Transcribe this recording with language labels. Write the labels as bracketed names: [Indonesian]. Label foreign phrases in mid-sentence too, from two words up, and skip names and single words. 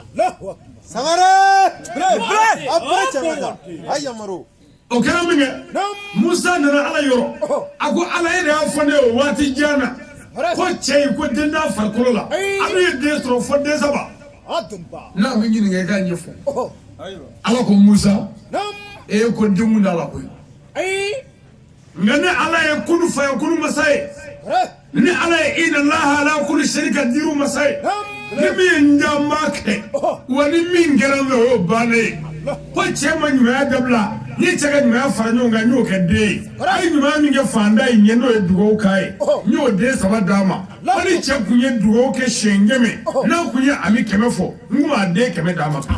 [Bambara] o kɛra min kɛ Musa nana Ala yɔrɔ a ko Ala e de y'a fɔ ne ye o waati jan na ko cɛ in ko den t'a farikolo la a bɛ ye den sɔrɔ fo den saba n'a bɛ ɲininka i k'a ɲɛfɔ Ala ko Musa e ye ko denw da la koyi nka ne Ala ye kunu fa ye kunu masa ye ni Ala ye [Arabic] إن الله على كل شيء قدير [Bambara] masa ye ni min ye n da n b'a kɛ wa ni min kɛra n fɛ o y'o bannen ye ko cɛ ma ɲumanya dabila ni cɛ ka ɲumanya fara ɲɔgɔn kan n y'o kɛ den ye a ye ɲumanya min kɛ fanda in ɲɛ n'o ye dugawu k'a ye n y'o den saba d'a ma ko ni cɛ kun ye dugawu kɛ siɲɛ kɛmɛ n'a kun ye ami 100 fɔ n kun b'a den 100 d'a ma